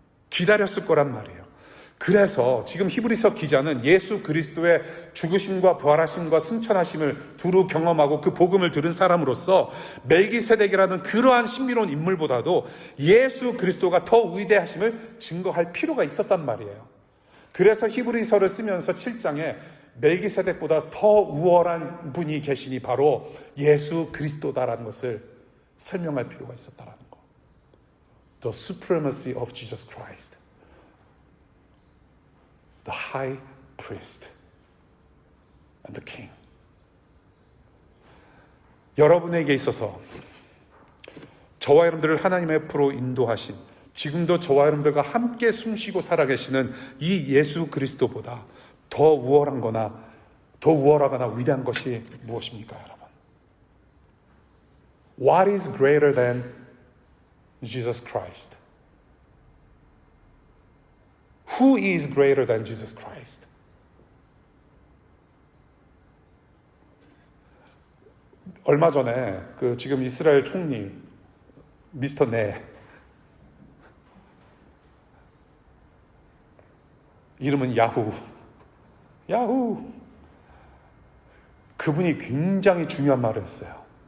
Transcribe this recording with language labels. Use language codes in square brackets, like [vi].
[ko] 기다렸을 거란 말이에요. 그래서 지금 히브리서 기자는 예수 그리스도의 죽으심과 부활하심과 승천하심을 두루 경험하고 그 복음을 들은 사람으로서 멜기세덱이라는 그러한 신비로운 인물보다도 예수 그리스도가 더 위대하심을 증거할 필요가 있었단 말이에요. 그래서 히브리서를 쓰면서 7장에 멜기세덱보다 더 우월한 분이 계시니 바로 예수 그리스도다라는 것을 설명할 필요가 있었다라는 거. [en] The supremacy of Jesus Christ. The high priest and the king. [ko] 여러분에게 있어서 저와 여러분들을 하나님 앞으로 인도하신 지금도 저와 여러분들과 함께 숨쉬고 살아계시는 이 예수 그리스도보다 더 우월하거나 위대한 것이 무엇입니까, 여러분? [en] What is greater than Jesus Christ? Who is greater than Jesus Christ? [ko] 얼마 전에 지금 이스라엘 총리 미스터 네, 이름은 야후, 그분이 굉장히 중요한 말을 했어요.